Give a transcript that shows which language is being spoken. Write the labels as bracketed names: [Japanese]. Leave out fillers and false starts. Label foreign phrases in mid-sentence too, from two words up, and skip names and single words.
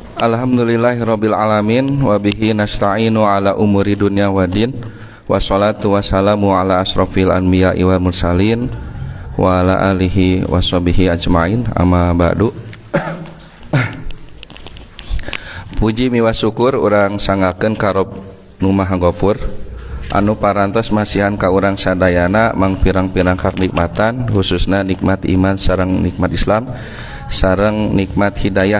[Arabic] الحمد لله رب العالمين وبه نستعين على أمور الدنيا والدين والصلاة والسلام على أشرف الأنبياء والمرسلين وعلى آله وصحبه أجمعين أما بعد. [Sundanese] Puji miwa syukur urang sangakeun ka Rabb nu Maha Ghafur anu parantos masihan ka urang sadayana mang pirang-pirang kanikmatan khususna nikmat iman sareng nikmat Islam sareng nikmat hidayah.